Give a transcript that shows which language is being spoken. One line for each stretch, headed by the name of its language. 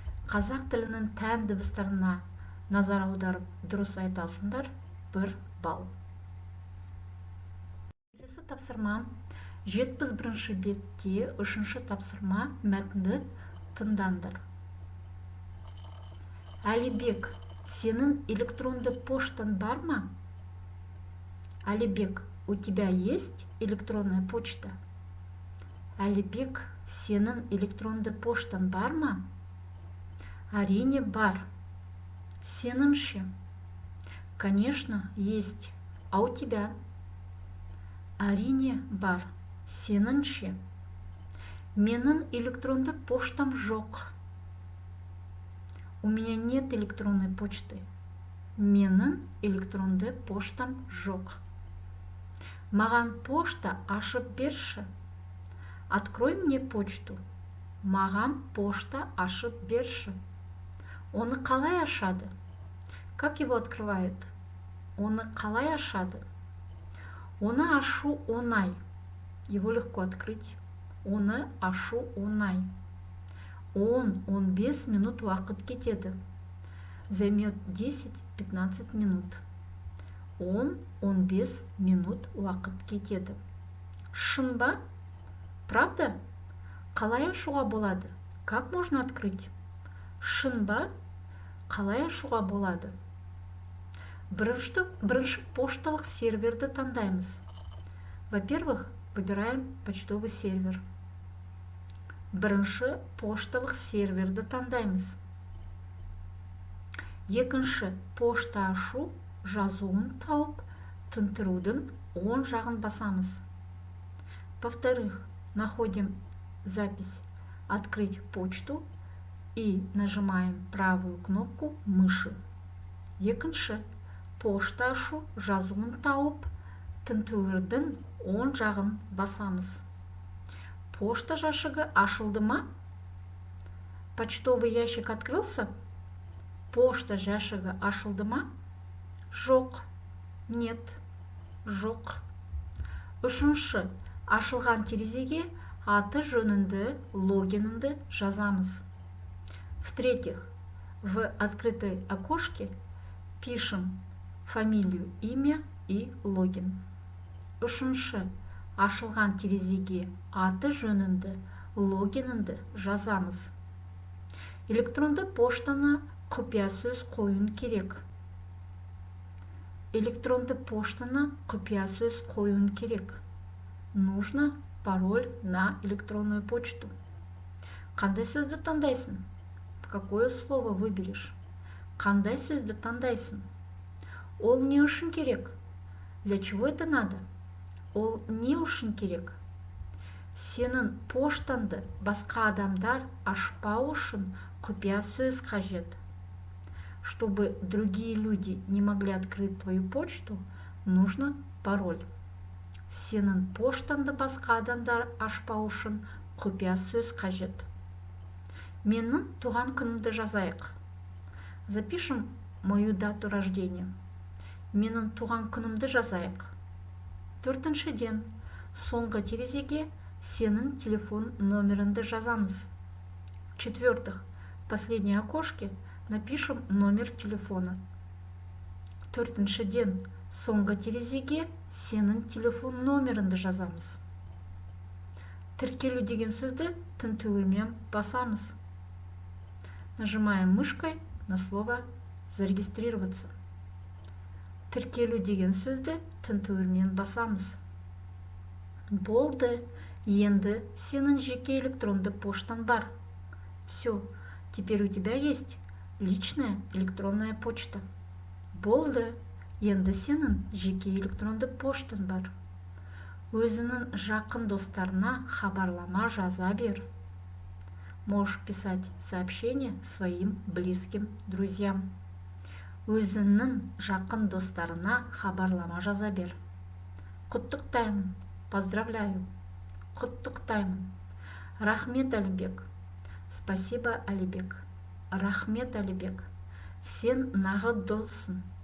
Kazakh: Қазақ тілінің тән дыбыстарына назар аударып дұрыс айтасыңдар. 1 балл. Келесі тапсырма 71-ші бетте 3-ші тапсырма мәтінді тыңдаңдар. Әлібек, сенің электронды поштан бар ма?
Russian: Әлібек, у тебя есть электронная почта?
Kazakh: Әлібек, сенің электронды поштан бар ма? Әрине бар. Сенің ше?
Russian: Конечно, есть. А у тебя?
Kazakh: Әрине бар. Сенің ше? Менің электронды поштам жоқ.
Russian: У меня нет электронной почты.
Kazakh: Менің электронды поштам жоқ. Маған почта ашып берші.
Russian: Открой мне почту.
Kazakh: Маған почта ашып берші. Оны қалай ашады?
Russian: Как его открывают?
Kazakh: Оны қалай ашады? Оны ашу оңай.
Russian: Его легко открыть.
Kazakh: Оны ашу оңай. 10-15 минут уақыт кетеді.
Russian: Займет 10-15 минут.
Kazakh: 10-15 минут уақыт кетеді. Шын ба?
Russian: Правда?
Kazakh: Қалай ашуға болады?
Russian: Как можно открыть?
Kazakh: Шын ба? Қалай ашуға болады? Бірінші пошталық серверді таңдаймыз.
Russian: Во-первых, выбираем почтовый сервер.
Kazakh: Бірінші пошталық серверді таңдаймыз. Екінші пошта ашу жазуын тауып, тінтірудің оң жағын басамыз.
Russian: Во-вторых, находим запись «Открыть почту» и нажимаем правую кнопку мыши.
Kazakh: Екінші пошта ашу жазуын тауып, тінтірудің оң жағын басамыз. Почта жәшігі ашылды ма?
Russian: Почтовый ящик открылся?
Kazakh: Почта жәшігі ашылды ма? Жоқ.
Russian: Нет.
Kazakh: Жоқ. Үшінші, ашылған терезеге аты жөніңді, логиніңді жазамыз.
Russian: В-третьих, в открытой окошке пишем фамилию, имя и логин.
Kazakh: Үшінші, ашылған терезеге аты жөніңді, логиніңді жазамыз. Электронды поштаны құпия сөз қоюын керек. Электронды поштаны құпия сөз қоюын керек.
Russian: Нужно пароль на электронную почту.
Kazakh: Қандай сөзді таңдайсың?
Russian: Какое слово выберешь?
Kazakh: Қандай сөзді таңдайсың? Ол не үшін керек?
Russian: Для чего это надо?
Kazakh: Ол не үшін керек? Сенің поштаңды басқа адамдар ашпау үшін құпия сөз қажет.
Russian: Чтобы другие люди не могли открыть твою почту, нужно пароль.
Kazakh: Сенің поштаңды басқа адамдар ашпау үшін құпия сөз қажет. Менің туған күнімді жазайық.
Russian: Запишем мою дату рождения.
Kazakh: Менің туған күнімді жазайық. Төртіншіден, соңғы терезеге сенің телефон номеріңді жазамыз.
Russian: В-четвертых, в последнее окошке напишем номер телефона.
Kazakh: Төртіншіден, соңғы терезеге сенің телефон номеріңді жазамыз. Тіркелу деген сөзді тінтуірмен басамыз.
Russian: Нажимаем мышкой на слово «зарегистрироваться».
Kazakh: Тіркелу деген сөзді тінтуірмен басамыз. Болды, енді сенің жеке электронды поштан бар.
Russian: Все, теперь у тебя есть личная электронная почта.
Kazakh: Болды, енді сенің жеке электронды поштан бар. Өзінің жақын достарына хабарлама жаза бер.
Russian: Можешь писать сообщения своим близким друзьям.
Kazakh: Өзінің жақын достарына хабарлама жаза бер. Құттықтаймын,
Russian: поздравляю.
Kazakh: Құттықтаймын. Рахмет, Алибек.
Russian: Спасибо, Алибек.
Kazakh: Рахмет, Алибек. Сен нағыз доссың.